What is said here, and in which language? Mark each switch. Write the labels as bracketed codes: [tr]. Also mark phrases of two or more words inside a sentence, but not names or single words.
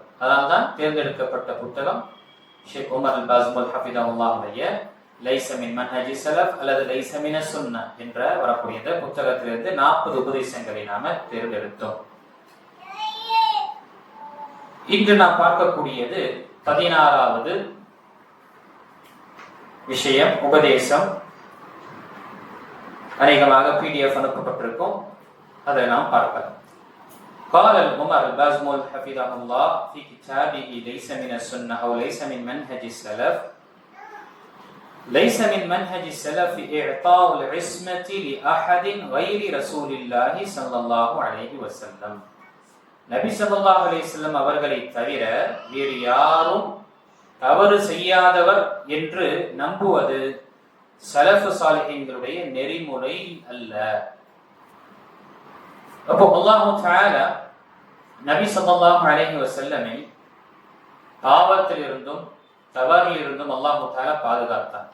[ta] அதனால்தான் தேர்ந்தெடுக்கப்பட்ட புத்தகம் ஷேக் உமர் அல் பாஸ்முல் ஹஃபிதஹுல்லாஹுடைய லைஸ மின் மன்ஹஜி ஸலஃப் அல்லது லைஸ மின சுன்னா என்ற வரக்கூடிய புத்தகத்திலிருந்து 40 உபதேசங்களை நாம தேர்ந்தெடுத்தோம். இன்று நாம் பார்க்கக்கூடியது 16வது விஷயம், உபதேசம். அநேகமாக PDF அனுப்பப்பட்டிருக்கும், அதை நாம் பார்க்கலாம். [ar] قال عمر البازمول حفظه الله في كتابه ليس من السنة أو ليس من منهج السلف ليس من منهج السلف إعطاء العصمة لأحد غير رسول الله صلى الله عليه وسلم. [ta] நபி [ar] صلى الله عليه وسلم [ta] அவர்களை தவிர வேறு யாரும் தவறு செய்யாதவர் என்று நம்புவது ஸலஃபு ஸாலிஹீன்களுடைய நெறிமுறை அல்ல. அப்போ [ar] الله تعالى [ta] நபி [ar] صلى الله عليه وسلم [ta] பாவத்திலிருந்தும் தவறிலிருந்தும் [ar] الله تعالى [ta] பாதுகாத்தார்.